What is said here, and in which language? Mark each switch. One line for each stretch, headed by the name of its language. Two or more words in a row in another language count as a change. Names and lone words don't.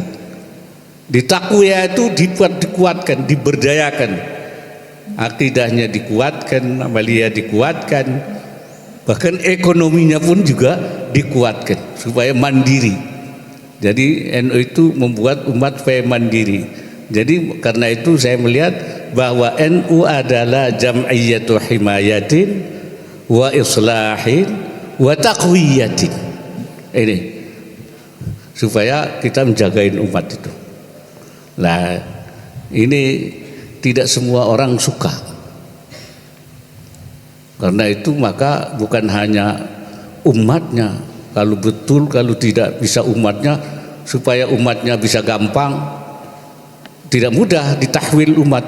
Indonesian: Di taqwiyah itu dikuatkan, diberdayakan, akidahnya dikuatkan, amaliyah dikuatkan, bahkan ekonominya pun juga dikuatkan supaya mandiri. Jadi NU itu membuat umat supaya mandiri. Jadi karena itu saya melihat bahwa NU adalah
Arabic: جمعية حماية وإصلاح وتقوية.
Indonesian: Ini supaya kita menjagain umat itu. Nah, ini tidak semua orang suka. Karena itu maka bukan hanya umatnya, kalau betul, kalau tidak bisa umatnya, supaya umatnya bisa gampang, tidak mudah ditahwil umat.